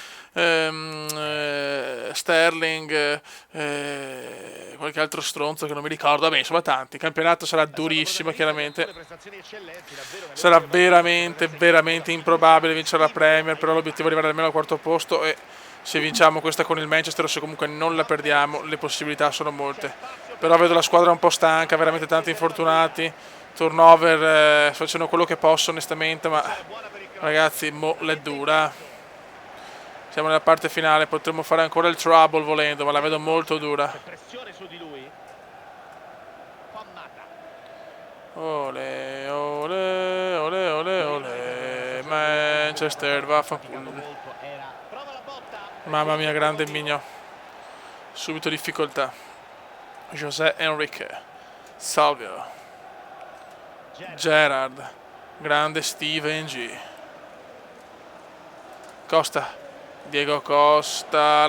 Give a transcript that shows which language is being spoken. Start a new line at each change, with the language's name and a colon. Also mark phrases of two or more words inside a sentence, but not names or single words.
Italian: Sterling, qualche altro stronzo che non mi ricordo, vabbè, insomma tanti, il campionato sarà durissimo chiaramente, sarà veramente improbabile vincere la Premier, però l'obiettivo è arrivare almeno al quarto posto e se vinciamo questa con il Manchester o se comunque non la perdiamo, le possibilità sono molte. Però vedo la squadra un po' stanca, veramente tanti infortunati, turnover, facendo quello che posso onestamente, ma ragazzi, mo l'è dura. Siamo nella parte finale, potremmo fare ancora il trouble volendo, ma la vedo molto dura. Ole, ole, ole, ole, ole, Manchester, vaffanculo. Mamma mia, grande Migno. Subito difficoltà. José Enrique. Salvio. Gerrard. Grande Steven G. Costa. Diego Costa.